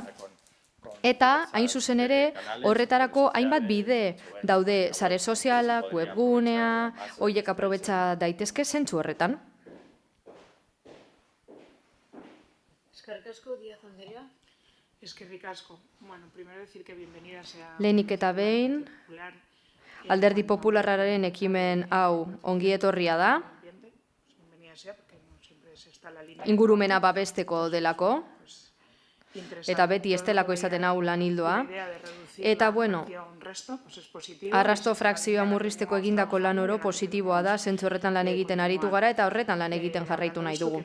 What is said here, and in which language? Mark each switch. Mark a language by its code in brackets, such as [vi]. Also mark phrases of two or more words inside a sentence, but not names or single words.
[eu] Eta, hain zuzen ere, horretarako hainbat bide daude sare sozialak, webgunea, horiek aprobetxa daitezke zentzu horretan. Eskerrik asko, Díaz Andrea. Eskerrik asko. Bueno, [es] primero decir que bienvenida sea... [eu] Lehenik eta behin, Alderdi Popularraren ekimen hau ongi etorria da. Ingurumena babesteko delako. Eta beti estelako izaten hau lan hildoa. Eta, arrasto frakzioa murrizteko egindako lan oro positiboa da, zentzu horretan lan egiten aritu gara eta horretan lan egiten jarraitu nahi dugu.